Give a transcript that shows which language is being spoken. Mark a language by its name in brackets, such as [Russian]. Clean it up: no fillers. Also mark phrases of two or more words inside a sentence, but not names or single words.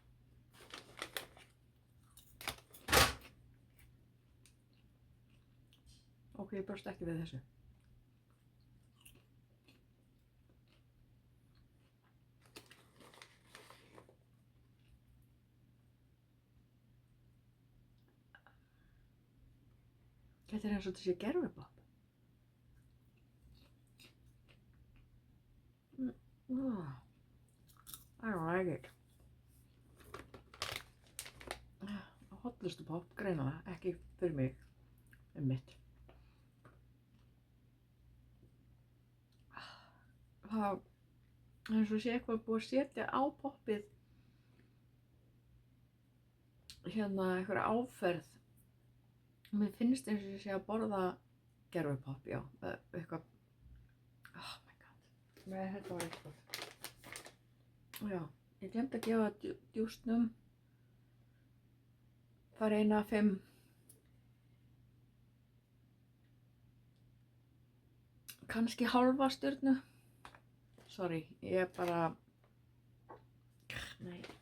[Icelandic] Ok, ég bjóst ekki við þessu. Þetta er eins og þessi gervipopp. [English] I don't like it. [Icelandic] Hollustu popp, greinilega, ekki fyrir mig, mitt. Það er eins og sé eitthvað búið að setja á poppið hérna einhverja áferð. Mér finnst eins og ég sé að borða gervipopp, já, eitthvað. [English] Oh my god, [Icelandic] nei, þetta var eitthvað. Já, ég glemdi að gefa djúsnum fara 1 af 5. Kannski hálfa stjörnu. Sorry, ég bara, nei.